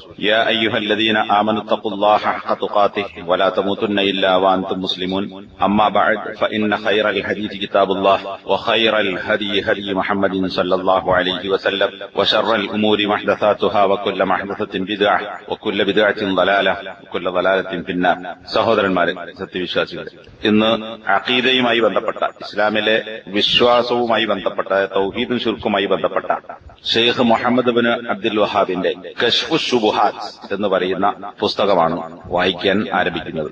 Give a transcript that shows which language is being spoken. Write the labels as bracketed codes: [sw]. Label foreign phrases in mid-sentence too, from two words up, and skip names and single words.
[ar] يا أيها الذين آمنوا اتقوا الله حق تقاته ولا تموتن إلا وأنتم مسلمون. أما بعد فإن خير الحديث كتاب الله وخير الهدي هدي محمد صلى الله عليه وسلم وشر الأمور محدثاتها وكل محدثة بدعة وكل بدعة ضلالة وكل ضلالة في النار. [ml] സഹോദരന്മാരെ, സത്യവിശ്വാസികളെ, ഇന്ന് അഖീദയുമായി ബന്ധപ്പെട്ട, ഇസ്ലാമിലെ വിശ്വാസവുമായി ബന്ധപ്പെട്ട, തൗഹീദും ശിർക്കുമായി ബന്ധപ്പെട്ട ഷെയ്ഖ് മുഹമ്മദ് ബിൻ അബ്ദുൽ വഹാബിന്റെ കശ്ഫു ശുബുഹാത്ത് എന്ന് പറയുന്ന പുസ്തകമാണ് വായിക്കാൻ ആരംഭിക്കുന്നത്.